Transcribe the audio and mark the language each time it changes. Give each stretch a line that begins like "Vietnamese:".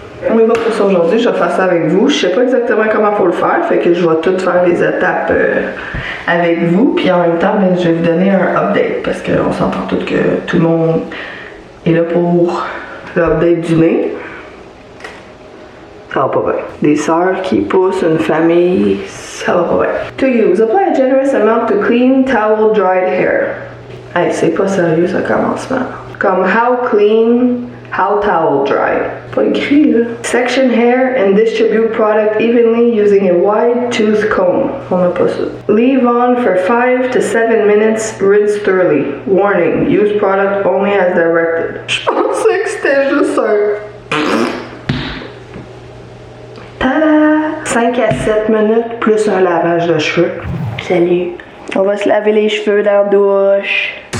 French: On y va pour ça aujourd'hui, je vais faire ça avec vous. Je sais pas exactement comment faut le faire, fait que je vais tout faire les étapes avec vous. Puis en même temps, ben, je vais vous donner un update parce qu'on s'entend tout que tout le monde est là pour l'update du nez. Ça va pas bien. Des sœurs qui poussent une famille, ça va pas bien.
English: To use, apply a generous amount to clean, towel, dried hair.
French: Hey, c'est pas sérieux ce commencement. Comme
English: how clean, how towel dry.
French: Pas écrit là.
English: Section hair and distribute product evenly using a wide tooth comb.
French: On n'a pas ça.
English: Leave on for 5 to 7 minutes, rinse thoroughly. Warning, use product only as directed.
French: Je pensais que c'était juste un... Tada! 5 à 7 minutes plus un lavage de cheveux. Salut. On va se laver les cheveux dans la douche.